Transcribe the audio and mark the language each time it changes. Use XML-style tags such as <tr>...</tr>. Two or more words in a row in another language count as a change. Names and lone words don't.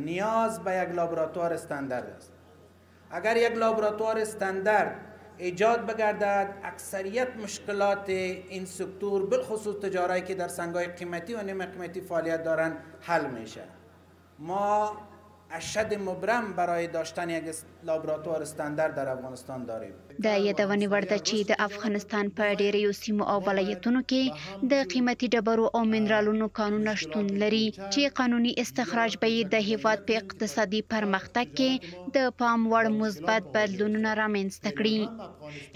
<fa>نیاز به یک لابراتوار استاندارد است. اگر یک لابراتوار استاندارد ایجاد بگردد، اکثریت مشکلات این سکتور بالخصوص تجارایی که در سنگ‌های قیمتی و نیمه قیمتی فعالیت دارند حل میشه. ما اشد مبرم برای داشتن یک لابراتوار استاندارد در افغانستان داریم.</fa> <ps>د یادونې وړ ده چې د افغانستان په ډیریو سیمو او ولایتونو کې د قیمتي ډبرو او منرالونو کانونه شتون لري چې قانوني استخراج به یې د هیواد په اقتصادي پرمختګ کې د پام وړ مثبت بدلونونه رامنځته کړي.</ps>